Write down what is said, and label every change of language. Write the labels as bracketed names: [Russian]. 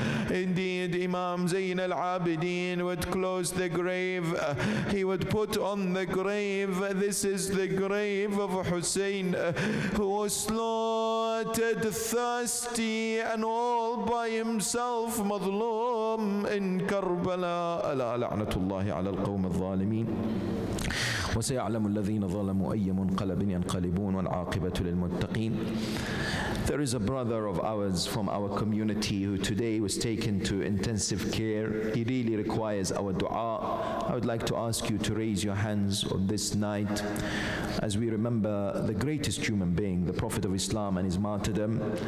[English] Indeed, Imam Zain al-Abidin would close the grave. He would put on the grave, this is the grave of Hussein, who was slaughtered thirsty and all by himself, madlum in Karbala. [Arabic] Ala la'natullahi ala al-qawm al-zalimin. وسيعلم الذين ظلموا أي منقلب ينقلبون والعاقبة للمتقين. [English] There is a brother of ours from our community who today was taken to intensive care. He really requires our dua. I would like to ask you to raise your hands on this night as we remember the greatest human being, the Prophet of Islam and his martyrdom.